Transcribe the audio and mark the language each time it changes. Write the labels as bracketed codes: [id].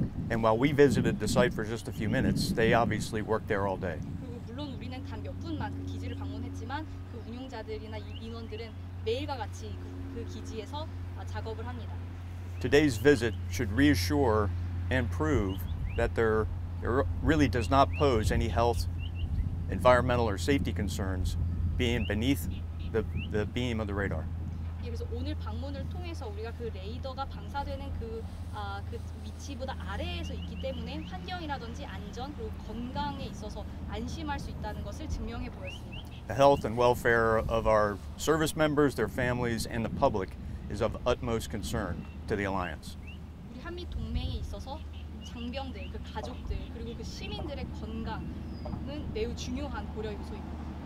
[en] And while we visited the site for just a few minutes, they obviously worked there all day. [ko] 그리고 물론 우리는 단 몇 분만 그 기지를 방문했지만 그 운용자들이나 인원들은 매일과 같이 그 기지에서 작업을 합니다. [en] Today's visit should reassure and prove that there really does not pose any health, environmental or safety concerns being beneath the beam of the radar. [ko] 예, 그래서 오늘 방문을 통해서 우리가 그 레이더가 방사되는 그 위치보다 아래에서 있기 때문에 환경이라든지 안전 그리고 건강에 있어서 안심할 수 있다는 것을 증명해 보였습니다. [en] The health and welfare of our service members, their families, and the public is of utmost concern to the alliance. [ko] 우리 한미 동맹에 있어서 장병들, 그 가족들 그리고 그 시민들의 건강은 매우 중요한 고려 요소입니다.